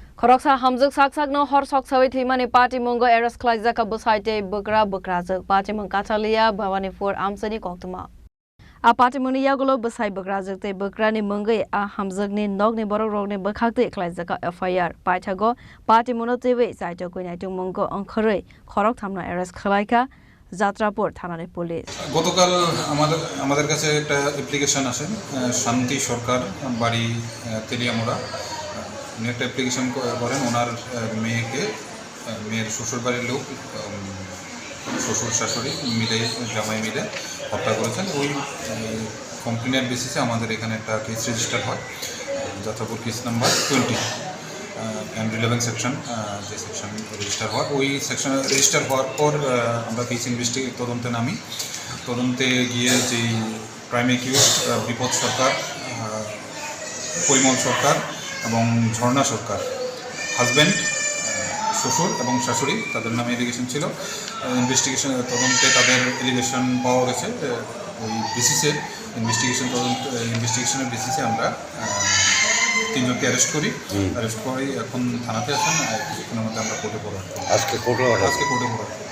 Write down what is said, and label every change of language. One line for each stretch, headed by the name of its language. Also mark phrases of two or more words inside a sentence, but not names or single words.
Kok Borok: Khoroksa hamjuk sakno hor soksawai thimani party mongo eras khlaijaka busaite bukra party mong Katalia Bhawanipur amsani koktuma a party moni yagulo busai bukrazakte bukrani mongai a hamjukni nogni borok rokni bukhakte khlaijaka FIR paithago party monotewe saito koinaitung mongo angkhorei khorok thamna eras khlaika
Bangla: যাত্রাপুর থানার পুলিশ গতকাল আমাদের কাছে একটা অ্যাপ্লিকেশন আসে শান্তি সরকার বাড়ি তেলিয়ামোড়া উনি একটা অ্যাপ্লিকেশন করেন ওনার মেয়ের শ্বশুর বাড়ির লোক শ্বশুর শাশুড়ি মিলে জামাই মিলে হত্যা করেছেন ওই কমপ্লেনের বেসিসে আমাদের এখানে একটা
English: case register
Bangla: হয় যাত্রাপুর
English: case number 20 and relevant section
Bangla: যে
English: section register
Bangla: হওয়ার ওই
English: section register
Bangla: হওয়ার পর আমরা কেস তদন্তে নামি তদন্তে গিয়ে যে
English: prime accused
Bangla: বিপদ সরকার পরিমল সরকার এবং ঝর্ণা সরকার হাজব্যান্ড শ্বশুর এবং শাশুড়ি তাদের নামে এলিগেশন ছিল ইনভেস্টিগেশন তদন্তে তাদের এলিগেশন পাওয়া গেছে ওই বেসিসে ইনভেস্টিগেশনের বেসিসে আমরা তিনজনকে অ্যারেস্ট করি অ্যারেস্ট করে এখন থানাতে আছেন কিছুক্ষণের মধ্যে আমরা কোর্টে পড়াব আজকে কোর্টে পড়াব